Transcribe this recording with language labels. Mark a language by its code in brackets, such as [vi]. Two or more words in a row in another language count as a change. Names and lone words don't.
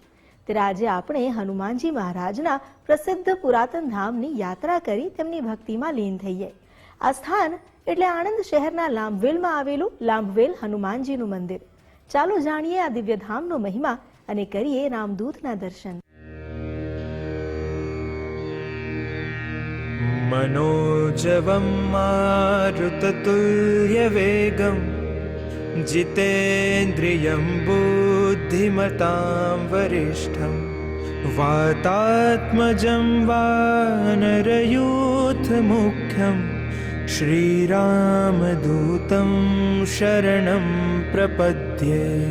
[gu] ત્યારે આજે આપણે હનુમાનજી મહારાજના પ્રસિદ્ધ પુરાતન ધામની યાત્રા કરી તેમની ભક્તિમાં લીન થઈએ. આ સ્થાન એટલે આણંદ શહેરના લાંભવેલમાં આવેલું લાંભવેલ હનુમાનજીનું મંદિર. ચાલો જાણીએ આ દિવ્ય ધામનો મહિમા અને કરીએ રામદૂતના દર્શન. [sa] मनोजवं मारुततुल्यवेगं जितेन्द्रियं बुद्धिमतां वरिष्ठं वातात्मजं वानरयूथमुख्यं श्रीरामदूतं शरणं प्रपद्ये.